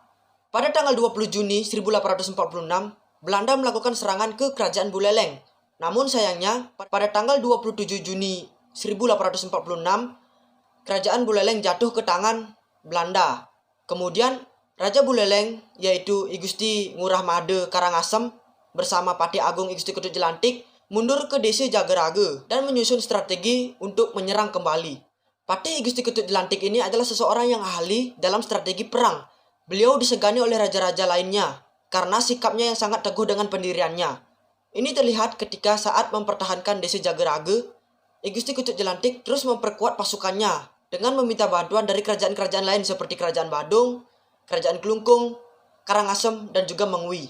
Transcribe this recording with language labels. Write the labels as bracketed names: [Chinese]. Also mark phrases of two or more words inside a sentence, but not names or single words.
[Indonesian] Pada tanggal 20 Juni 1846, Belanda melakukan serangan ke kerajaan Buleleng. Namun sayangnya, pada tanggal 27 Juni 1846, kerajaan Buleleng jatuh ke tangan Belanda. Kemudian Raja Buleleng, yaitu Gusti Ngurah Made Karangasem bersama Patih Agung Gusti Ketut Jelantik, mundur ke Desa Jagerage dan menyusun strategi untuk menyerang kembali. Patih Gusti Ketut Jelantik ini adalah seseorang yang ahli dalam strategi perang. Beliau disegani oleh raja-raja lainnya karena sikapnya yang sangat teguh dengan pendiriannya. Ini terlihat ketika saat mempertahankan Desa Jagerage, Gusti Ketut Jelantik terus memperkuat pasukannya dengan meminta bantuan dari kerajaan-kerajaan lain seperti Kerajaan Badung, Kerajaan Klungkung, Karangasem, dan juga Mengwi.